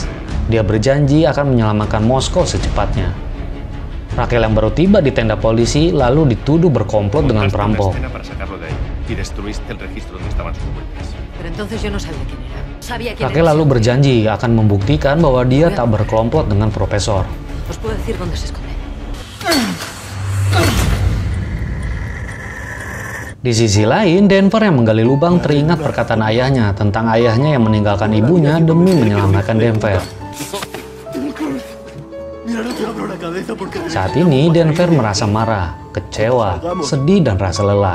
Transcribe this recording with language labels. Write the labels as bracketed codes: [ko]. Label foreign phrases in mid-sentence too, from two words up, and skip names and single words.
[id] Dia berjanji akan menyelamatkan Moskow secepatnya. Raquel yang baru tiba di tenda polisi lalu dituduh berkomplot dengan perampok. Raquel lalu berjanji akan membuktikan bahwa dia tak berkelompok dengan Profesor. [es] Os puedo decir dónde se esconde. [id] Di sisi lain, Denver yang menggali lubang teringat perkataan ayahnya tentang ayahnya yang meninggalkan ibunya demi menyelamatkan Denver. Saat ini, Denver merasa marah, kecewa, sedih, dan rasa lelah.